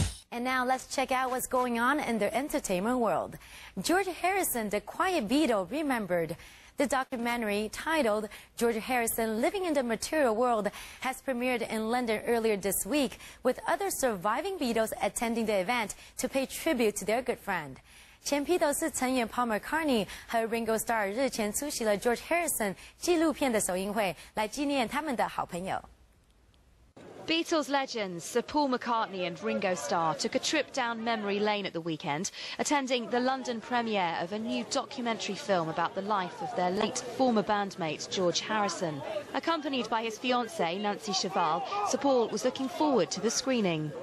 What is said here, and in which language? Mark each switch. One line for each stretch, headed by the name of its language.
English: And now let's check out what's going on in the entertainment world. George Harrison, the Quiet Beatle, remembered. The documentary, titled George Harrison Living in the Material World, has premiered in London earlier this week, with other surviving Beatles attending the event to pay tribute to their good friend.
Chinese: 前披头士成员 Paul McCartney 和 Ringo Starr 日前出席了 George Harrison 纪录片的首映会，来纪念他们的好朋友。
English: Beatles legends Sir Paul McCartney and Ringo Starr took a trip down memory lane at the weekend, attending the London premiere of a new documentary film about the life of their late former bandmate George Harrison. Accompanied by his fiancée Nancy Cheval, Sir Paul was looking forward to the screening.